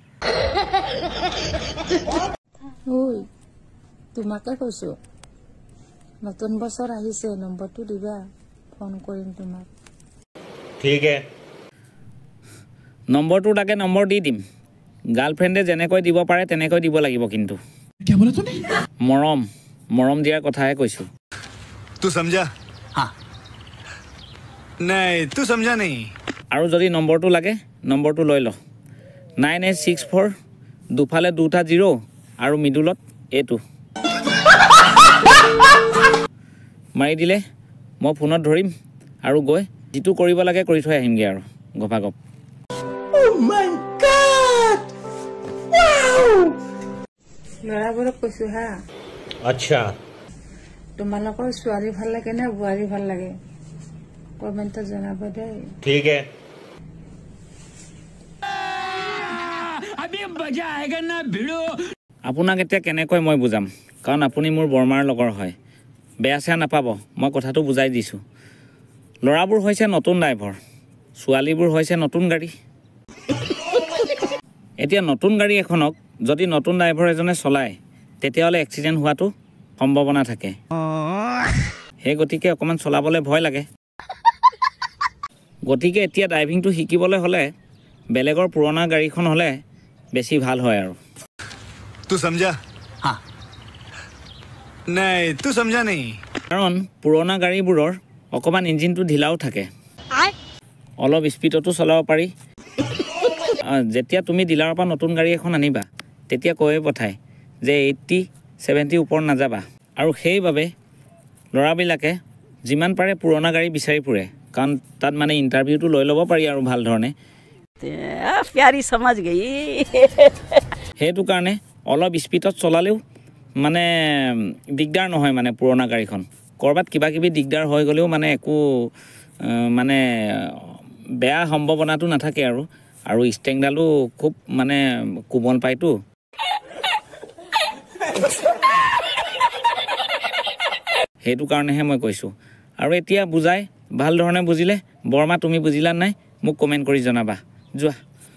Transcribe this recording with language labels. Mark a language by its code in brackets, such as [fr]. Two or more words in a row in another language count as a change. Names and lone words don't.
[as] ওই তোমাকে কৈছো নতুন বছৰ আহিছে নম্বৰটো দিবা ফোন কৰিম তোমাক ঠিক আছে নম্বৰটো তাকে নম্বৰ দি দিম গাৰ্লফ্ৰেণ্ডে যেনেকৈ দিব পাৰে তেনেকৈ দিব লাগিব কিন্তু [hi] क्या बोला तूने [as] মৰম দিয়াৰ কথাহে কৈছো [hi] तू समझा हाँ नहीं तू समझा नहीं [as] আৰু যদি নম্বৰটো লাগে নম্বৰটো লৈ ল 9864 দুফালে দুটা 0 আৰু মিডলত এটো মাৰি দিলে মই ফোনত ধৰিম আৰু গৈ যেটো কৰিব লাগে কৰি থৈ আহিমগে আৰু গভাগপ [en] oh my god wow [as] লৰাবোৰক কৈছো হা আচ্ছা তোমালোকৰ ছোৱালী ভাল লাগে না বুৱাৰী ভাল লাগে কমেন্টত জনাব দেই ঠিক আছে [hi] अभी मजा आएगा ना भिड़ो [as] আপোনাক এতিয়া কেনেকৈ মই বুজাম কাৰণ আপুনি মোৰ বৰমাৰ লগৰ হয় বেয়া চেয়া নাপাব মই কথাটো বুজাই দিছো লৰাবোৰ হৈছে নতুন ড্ৰাইভাৰ ছোৱালীবোৰ হৈছে নতুন গাড়ী এতিয়া নতুন গাড়ী এখনক যদি নতুন ড্ৰাইভাৰ এজনে চলায় তেতিয়াহলে এক্সিডেন্ট হোৱাটো সম্ভাৱনা থাকে সেই গতিকে অকমান চলাবলৈ ভয় লাগে গতিকে এতিয়া ড্ৰাইভিংটো শিকিবলৈ হলে বেলেগৰ পুৰণা গাড়ীখন হলে বেছি ভাল হয় আৰু [hi] तू समझा हाँ नहीं तू समझा नहीं [as] কাৰণ পুৰণা গাড়ীবোৰৰ অকমান ইঞ্জিনটো ঢিলাও থাকে অলপ স্পিডতো চলাব পাৰি যেতিয়া তুমি ডিলাৰৰ পৰা নতুন গাড়ী এখন আনিবা তেতিয়া কৈ পঠায় যে 80 70 ওপৰ নাযাবা আৰু সেইভাবে লৰাবিলাকে যিমান পাৰে পুৰণা গাড়ী বিচাৰি ফুৰে কাৰণ তাত মানে ইন্টাৰভিউটো লৈ ল'ব পাৰি আৰু ভাল ধৰণে [hi] প্যাৰি समझ गई [as] হেতু কাৰণে অলপ স্পিডত চলালেও মানে দিগদাৰ নহয় মানে পুৰণা গাড়ীখন কৰবাত কিবা কিবি দিগদাৰ হৈ গলেও মানে একো মানে বেয়া সম্ভাৱনাটো নাথাকে আৰু ষ্টেংডালো খুব মানে কোমল পাইতো হেতু কাৰণেহে মই কৈছো আৰু এতিয়া বুজাই ভাল ধৰণে বুজিলে বৰমা তুমি বুজিলা নাই মোক কমেন্ট কৰি জনাবা যোৱা